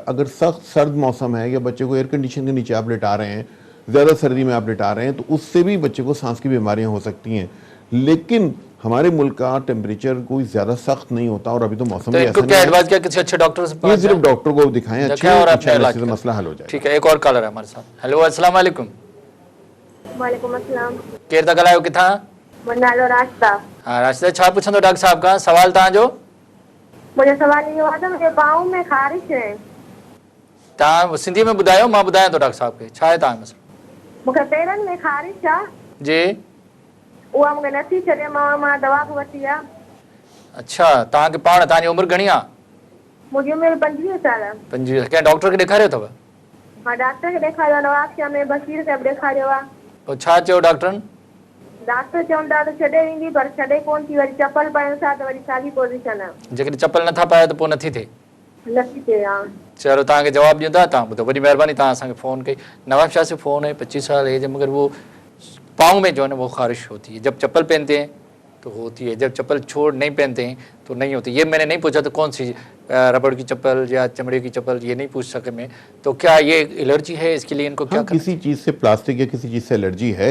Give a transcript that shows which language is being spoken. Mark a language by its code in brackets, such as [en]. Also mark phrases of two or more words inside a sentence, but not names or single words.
[ur] اگر سخت سرد موسم ہے یا بچے کو [en] air condition [ur] کے نیچے آپ لٹا رہے ہیں، زیادہ سردی میں آپ لٹا رہے ہیں، تو اس سے بھی بچے کو سانس کی بیماریاں ہو سکتی ہیں. لیکن ہمارے ملک کا ٹمپریچر کوئی زیادہ سخت نہیں ہوتا اور ابھی تو موسم تو بھی ان کو ایسا کیا نہیں ایڈوائس کیا کسی اچھے ڈاکٹر سے ہے، یہ صرف ڈاکٹر کو دکھائیں اچھے, اور اپنے [ar] إن شاء الله [ur] علاج اس سے کریں. مسئلہ حل ہو جائے گا. ٹھیک ہے، ایک اور کالر ہے ہمارے ساتھ. ہیلو, [ar] السلام علیکم. وعلیکم السلام. [sd] केर तक आयो किथां? नालो रास्ता। हाँ, रास्ते छा पुछंदो डॉक्टर साहब का सवाल तव्हांजो? मुंहिंजो सवाल इहो आहे त मुंहिंजे पाँव में ख़ारिश आहे। तव्हां सिंधी में ॿुधायो, मां ॿुधायां थो डॉक्टर साहब खे छा आहे तव्हांजो मसलो। मूंखे पेरनि में ख़ारिश आहे, जी, उहा मूंखे नथी छॾे, मां दवा बि वठी आहे। अच्छा, तव्हांखे पाण, तव्हांजी उमिरि घणी आहे? मुंहिंजी उमिरि 25 साल। 25। कंहिं डॉक्टर खे ॾेखारियो अथव? हा, डॉक्टर खे ॾेखारियो आहे, नवाबशा में बशीर खे बि ॾेखारियो आहे। पोइ छा चयो डॉक्टरनि? डॉक्टर चवंदा त छॾे वेंदी, पर छॾे कोन थी, वरी चपल पायूं था त वरी साॻी पोज़ीशन आहे, जेकॾहिं चपल नथा पायो त पोइ नथी थिए? नथी थिए। हा, चलो तव्हांखे जवाबु ॾींदा, तव्हां ॿुधो, वॾी महिरबानी तव्हां असांखे फ़ोन कई। [ur] نواب شاہ سے فون ہے، 25 سال ایج ہے، مگر وہ پاؤں میں جو ہے نا وہ خارش ہوتی ہے، جب چپل پہنتے ہیں تو ہوتی ہے، جب چپل چھوڑ نہیں پہنتے ہیں تو نہیں ہوتی. یہ میں نے نہیں پوچھا تو کون سی ربڑ کی چپل یا چمڑے کی چپل، یہ نہیں پوچھ سکے میں. تو کیا یہ الرجی ہے، اس کے لیے ان کو کیا ہاں، کسی چیز سے، پلاسٹک یا کسی چیز سے الرجی ہے,